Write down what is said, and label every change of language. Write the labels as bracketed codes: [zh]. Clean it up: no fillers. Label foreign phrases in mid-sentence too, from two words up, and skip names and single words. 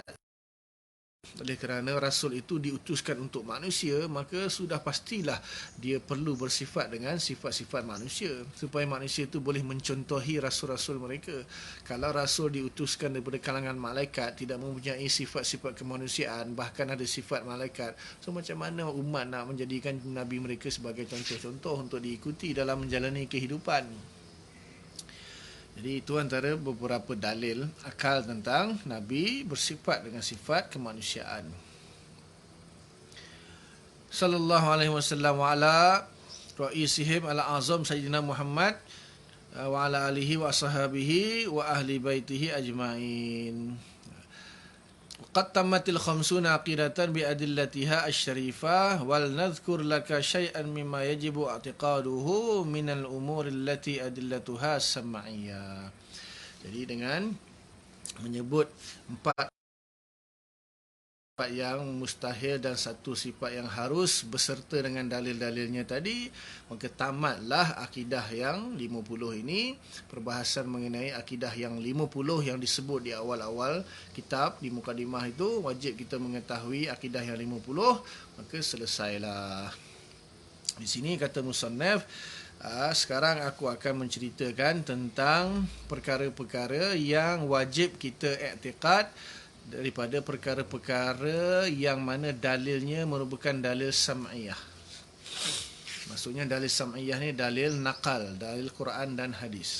[ms] Oleh kerana Rasul itu diutuskan untuk manusia, maka sudah pastilah dia perlu bersifat dengan sifat-sifat manusia, supaya manusia itu boleh mencontohi rasul-rasul mereka. Kalau Rasul diutuskan daripada kalangan malaikat, tidak mempunyai sifat-sifat kemanusiaan, bahkan ada sifat malaikat, so macam mana umat nak menjadikan Nabi mereka sebagai contoh-contoh untuk diikuti dalam menjalani kehidupan? Jadi itu antara beberapa dalil akal tentang Nabi bersifat dengan sifat kemanusiaan. [ar] صلى الله عليه وسلم وعلى رئيسهم الأعظم سيدنا محمد وعلى آله وأصحابه وأهل بيته أجمعين. قد تمت الخمسون عقيدة بأدلتها الشريفة ولنذكر لك شيئا مما يجب اعتقاده من الأمور التي أدلتها سمعية. [ms] Jadi dengan menyebut empat yang mustahil dan satu sifat yang harus beserta dengan dalil-dalilnya tadi, maka tamatlah akidah yang 50 ini. Perbahasan mengenai akidah yang 50 yang disebut di awal-awal kitab, di mukadimah itu, wajib kita mengetahui akidah yang 50, maka selesailah. Di sini kata musannaf, sekarang aku akan menceritakan tentang perkara-perkara yang wajib kita i'tiqad daripada perkara-perkara yang mana dalilnya merupakan dalil sam'iyah. Maksudnya dalil sam'iyah ni dalil naqal, dalil Quran dan hadis.